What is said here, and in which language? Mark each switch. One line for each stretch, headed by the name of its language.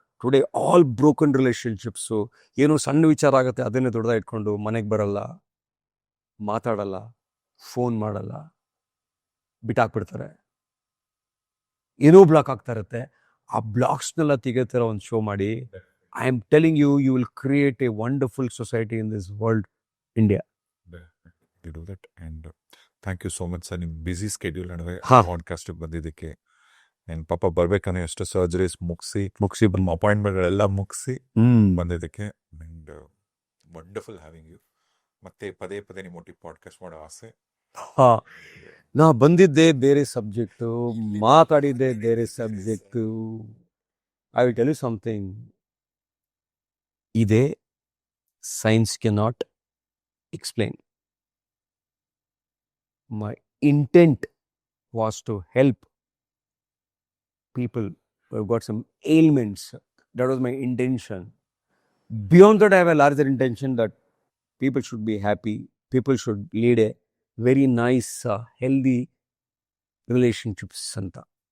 Kannada: Today all broken ರಿಲೇಶನ್ಶಿಪ್ಸು, ಏನೋ ಸಣ್ಣ ವಿಚಾರ ಆಗುತ್ತೆ ಅದನ್ನೇ ದೊಡ್ಡದಾಗಿ ಇಟ್ಕೊಂಡು ಮನೆಗೆ ಬರಲ್ಲ, ಮಾತಾಡಲ್ಲ, ಫೋನ್ ಮಾಡಲ್ಲ, ಬಿಟ್ಟಾಕ್ಬಿಡ್ತಾರೆ. ಏನೋ ಬ್ಲಾಕ್ ಆಗ್ತಾ ಇರುತ್ತೆ. ಆ ಬ್ಲಾಕ್ಸ್ನೆಲ್ಲ ತೆಗೆತಿರೋ ಒಂದು ಶೋ ಮಾಡಿ.
English: I am telling you, you will create a wonderful society in this world, India. You do that and thank you so much sir.
Kannada: ನಿಮ್ಮ ಬಿಸಿ ಸ್ಕೆಡ್ಯೂಲ್ ನಡುವೆ ಹಾ. ಪಾಡ್ಕಾಸ್ಟ್ ಬಂದಿದ್ದಕ್ಕೆ and ಪಾಪ ಬರ್ಬೇಕಾದ್ರೆ ಎಷ್ಟು ಸರ್ಜರೀಸ್ ಮುಗಿಸಿ ಅಪಾಯಿಂಟ್ಮೆಂಟ್ಗಳೆಲ್ಲ ಮುಗಿಸಿ ಬಂದಿದ್ದಕ್ಕೆ
English: And wonderful having you.
Kannada: ಮತ್ತೆ ಪದೇ ಪದೇ ನಿಮ್ಮೊಟ್ಟಿಗೆ ಪಾಡ್ಕಾಸ್ಟ್ ಮಾಡೋ ಆಸೆ. ನಾ ಬಂದಿದ್ದೆ ಬೇರೆ ಸಬ್ಜೆಕ್ಟು, ಮಾತಾಡಿದ್ದೆ ಬೇರೆ subject.
English: I will tell you something. ಇದೇ science cannot explain. My intent was to help people who have got some ailments. That was my intention. Beyond that, I have a larger intention that people should be happy. People should lead a very nice, healthy relationships anta.